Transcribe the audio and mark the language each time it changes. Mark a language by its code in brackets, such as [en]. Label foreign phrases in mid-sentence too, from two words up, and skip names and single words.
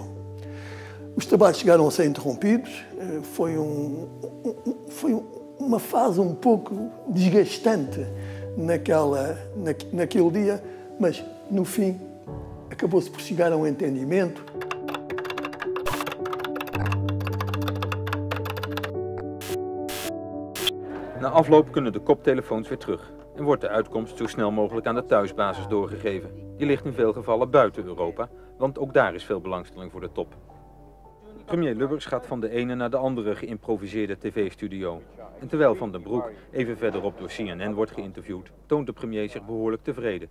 [pt] Os trabalhos chegaram a ser interrompidos, foi uma fase um pouco desgastante naquele dia, mas no fim acabou-se por chegar a um entendimento. [nl] Na afloop kunnen de koptelefoons weer terug en wordt de uitkomst zo snel mogelijk aan de thuisbasis doorgegeven. Die ligt in veel gevallen buiten Europa, want ook daar is veel belangstelling voor de top. Premier Lubbers gaat van de ene naar de andere geïmproviseerde tv-studio. En terwijl Van den Broek even verderop door CNN wordt geïnterviewd, toont de premier zich behoorlijk tevreden.